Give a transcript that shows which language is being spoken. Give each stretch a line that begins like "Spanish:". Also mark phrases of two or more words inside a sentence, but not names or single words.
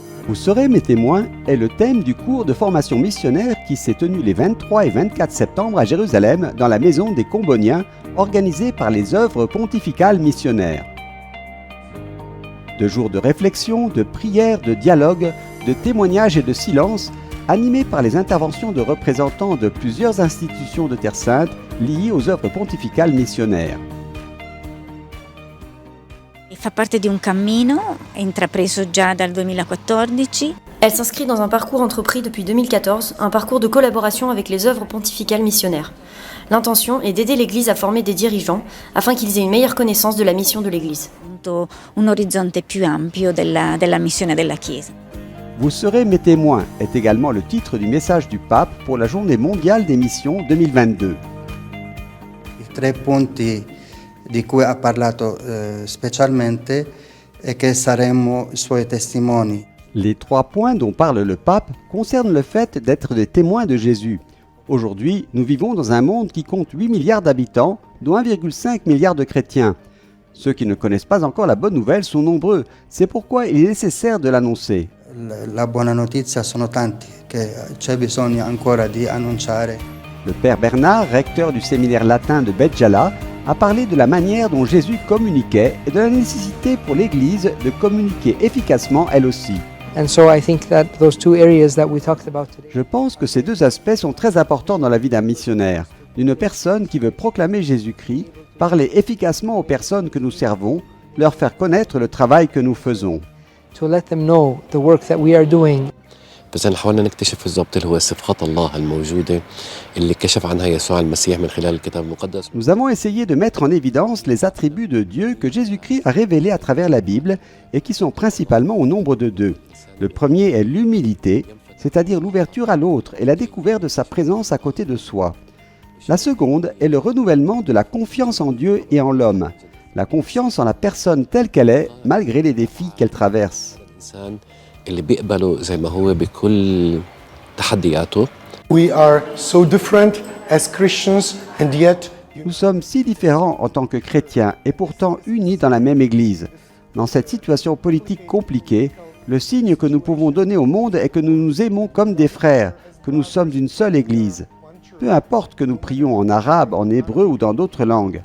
French: Vous serez mes témoins est le thème du cours de formation missionnaire qui s'est tenu les 23 et 24 septembre à Jérusalem dans la maison des Comboniens, organisé par les œuvres pontificales missionnaires. 2 jours de réflexion, de prière, de dialogue, de témoignages et de silence, animés par les interventions de représentants de plusieurs institutions de Terre Sainte liées aux œuvres pontificales missionnaires.
Italian: Fa parte di un cammino intrapreso già dal 2014.
French: Elle s'inscrit dans un parcours entrepris depuis 2014, un parcours de collaboration avec les œuvres pontificales missionnaires. L'intention est d'aider l'Église à former des dirigeants afin qu'ils aient une meilleure connaissance de la mission de l'Église.
Italian: Un orizzonte più ampio della missione della Chiesa.
French: Vous serez mes témoins est également le titre du message du pape pour la Journée mondiale des missions 2022.
Italian: I 3 punti di cui ha parlato specialmente e che saremo suoi testimoni.
French: Les 3 points dont parle le pape concernent le fait d'être des témoins de Jésus. Aujourd'hui, nous vivons dans un monde qui compte 8 milliards d'habitants, dont 1,5 milliard de chrétiens. Ceux qui ne connaissent pas encore la bonne nouvelle sont nombreux. C'est pourquoi il est nécessaire de l'annoncer.
Italian: La buona notizia sono tanti che c'è bisogno ancora di annunciare.
French: Le père Bernard, recteur du séminaire latin de Béjala, a parlé de la manière dont Jésus communiquait et de la nécessité pour l'Église de communiquer efficacement elle aussi. Je pense que ces 2 aspects sont très importants dans la vie d'un missionnaire, d'une personne qui veut proclamer Jésus-Christ, parler efficacement aux personnes que nous servons, leur faire connaître le travail que nous faisons.
English: To let them know the work that we are doing.
Arabic: بس احنا حاولنا نكتشف بالضبط اللي هو صفات الله الموجودة اللي كشف عنها يسوع المسيح من خلال الكتاب المقدس.
French: Nous avons essayé de mettre en évidence les attributs de Dieu que Jésus-Christ a révélés à travers la Bible et qui sont principalement au nombre de 2. Le premier est l'humilité, c'est-à-dire l'ouverture à l'autre et la découverte de sa présence à côté de soi. La seconde est le renouvellement de la confiance en Dieu et en l'homme, la confiance en la personne telle qu'elle est malgré les défis qu'elle traverse.
Arabic: اللي بيقبله زي ما هو بكل تحدياته.
English: We are so different as Christians and yet
French: Nous sommes si différents en tant que chrétiens et pourtant unis dans la même Église. Dans cette situation politique compliquée, le signe que nous pouvons donner au monde est que nous nous aimons comme des frères, que nous sommes d'une seule Église. Peu importe que nous prions en arabe, en hébreu ou dans d'autres langues.